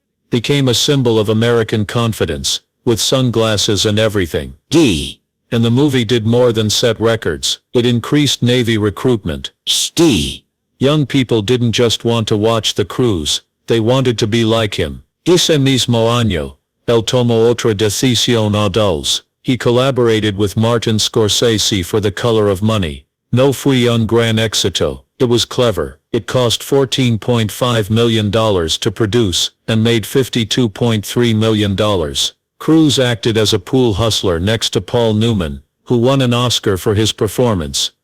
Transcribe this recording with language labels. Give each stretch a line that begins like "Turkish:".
English: Became a symbol of American confidence, with sunglasses and everything. And the movie did more than set records. It increased Navy recruitment. Young people didn't just want to watch the cruise, They wanted to be like him.
Spanish: Ese mismo año, él tomó otra decisión audaz.
English: He collaborated with Martin Scorsese for The Color of Money. No fue un gran éxito. It was clever. It cost $14.5 million to produce, and made $52.3 million. Cruise acted as a pool hustler next to Paul Newman, who won an Oscar for his performance.